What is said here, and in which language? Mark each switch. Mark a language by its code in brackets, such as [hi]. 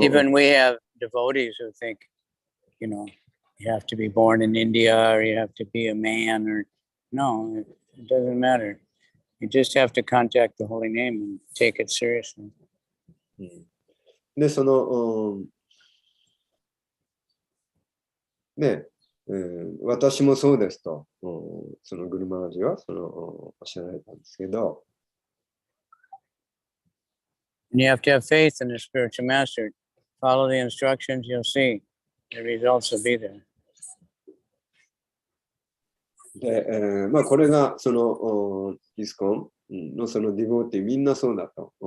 [en] Even we have devotees who think, you know, you have to be born in India or you have to be a man or no, it doesn't matter. You just have to contact the holy name and take it seriously. [ja] で、その、ね、私もそうですと、そのグルマラジはおっしゃられたんですけど、 [en] And you have to have faith in the spiritual master. Follow the instructions, you'll see the results will be there. [ja] で、まあこれがそのイスコンのそのディボーティみんなそうだと。